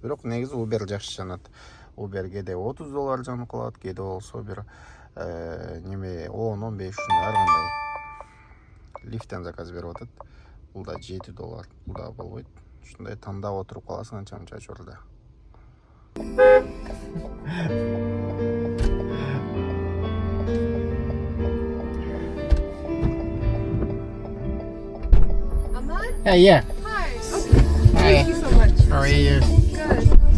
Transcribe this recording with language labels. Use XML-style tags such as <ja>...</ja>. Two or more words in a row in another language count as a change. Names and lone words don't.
<ky>Бирок негизи Uber жакшы жанат. Uber кээде $30 жанып калат, кээде болсо бир неме 10-15 ушундай ар кандай. Лифттен заказ берип атат. Бул да $7, бул да болбойт. Ушундай тандап отуруп каласың анча-мынча жолдо.</ky> <en>Hey, yeah. Hi. Hi. Thank you so much. How are you? Good.</en>